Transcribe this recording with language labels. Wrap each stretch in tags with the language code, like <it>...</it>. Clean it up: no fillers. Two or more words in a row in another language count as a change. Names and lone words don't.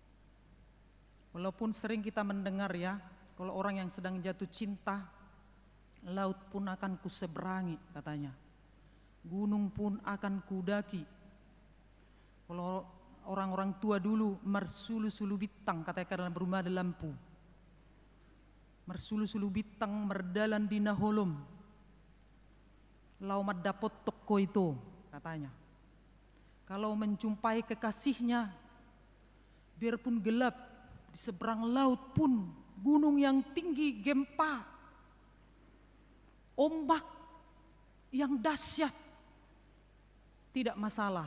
<id>Walaupun sering kita mendengar, ya, kalau orang yang sedang jatuh cinta, laut pun akan kuseberangi katanya, gunung pun akan kudaki. Kalau orang-orang tua dulu</id> <btx>mersulu-sulu bitang</btx> <id>katanya karena berumah ada lampu,</id> <btx>mersulu-sulu bitang merdalan di naholom, lau madapot toko</btx> <id>itu katanya. Kalau menjumpai kekasihnya, biarpun gelap di seberang laut pun, gunung yang tinggi, gempa, ombak yang dahsyat, tidak masalah.</id>